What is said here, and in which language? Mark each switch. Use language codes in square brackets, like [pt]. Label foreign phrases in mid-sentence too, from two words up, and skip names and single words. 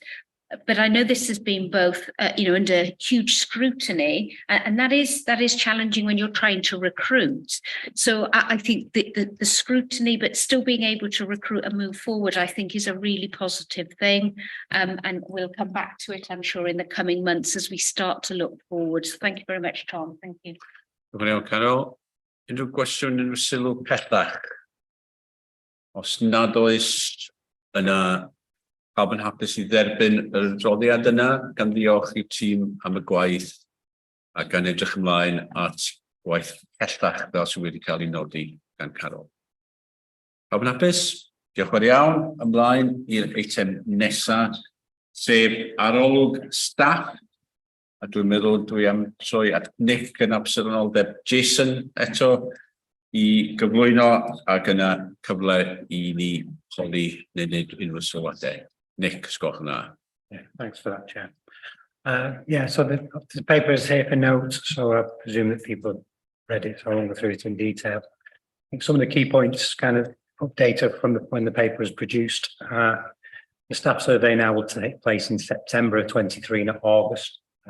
[en] But I know this has been both, under huge scrutiny, and that is challenging when you're trying to recruit. So I think the scrutiny, but still being able to recruit and move forward, I think is a really positive thing. And we'll come back to it, I'm sure, in the coming months as we start to look forward. So thank you very much, Tom. Thank you. [cy] Carol, unrhyw gwestiwn, unrhyw sylw pellach? Os nad oes yna pawb yn hapus i dderbyn yr adroddiad yna, gan ddiolch i'r tîm am y gwaith a gan edrych ymlaen at gwaith pellach fel sydd wedi cael ei nodi gan Carol. Pawb yn hapus? Diolch yn fawr iawn. Ymlaen i'r eitem nesaf, sef arolwg staff. A dwi'n meddwl dwi am troi at Nick yn absenoldeb Jason eto i gyflwyno ac yna cyfle i ni holi neu wneud unrhyw sylwadau. Nick, sgwch yna. [en] Yeah, thanks for that, Chair. So the paper is here for notes, so I presume that people have read it, so I won't go through it in detail. I think some of the key points kind of data from when the paper is produced. The staff survey now will take place in September of 23, not August.